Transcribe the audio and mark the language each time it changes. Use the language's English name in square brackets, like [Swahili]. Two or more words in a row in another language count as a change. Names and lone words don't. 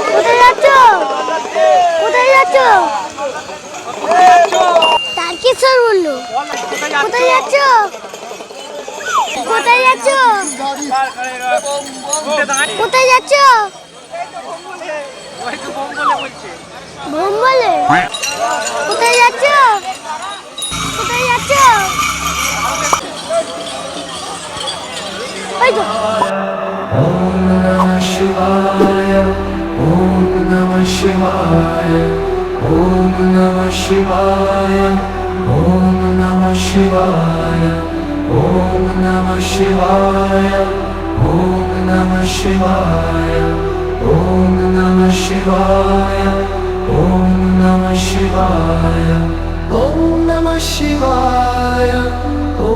[Bangla] কোথায় যাচ্ছ কোথায় যাচ্ছ তারকেশ্বর বললো কোথায় যাচ্ছ কোথায় যাচ্ছ কোথায় যাচ্ছ বোম বলে কোথায় যাচ্ছ কোথায় যাচ্ছ ওই তো [Sanskrit] ॐ नमः शिवाय, ॐ नमः शिवाय, ॐ नमः शिवाय, ॐ नमः शिवाय, ॐ नमः शिवाय, ॐ नमः शिवाय, ॐ नमः शिवाय, ॐ नमः शिवाय, ॐ नमः शिवाय.